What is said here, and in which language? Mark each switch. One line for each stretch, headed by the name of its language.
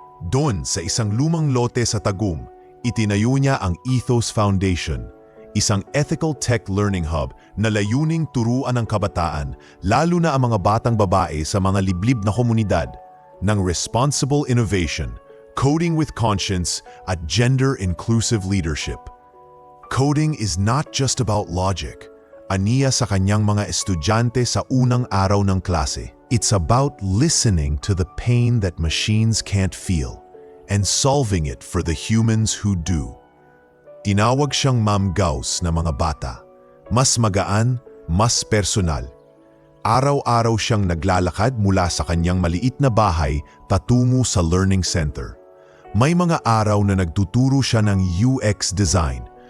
Filipino: Doon sa isang lumang lote sa Tagum, itinayo niya ang Ethos Foundation, isang ethical tech learning hub na layuning turuan ng kabataan, lalo na ang mga batang babae sa mga liblib na komunidad, ng responsible innovation,
English: coding with conscience
Filipino: at gender-inclusive leadership.
English: Coding is not just about logic,
Filipino: aniya sa kanyang mga estudyante sa unang araw ng klase.
English: It's about listening to the pain that machines can't feel and solving it for the humans who do.
Filipino: Tinawag siyang Ma'am Gauss na mga bata. Mas magaan, mas personal. Araw-araw siyang naglalakad mula sa kanyang maliit na bahay patungo sa learning center. May mga araw na nagtuturo siya ng UX design.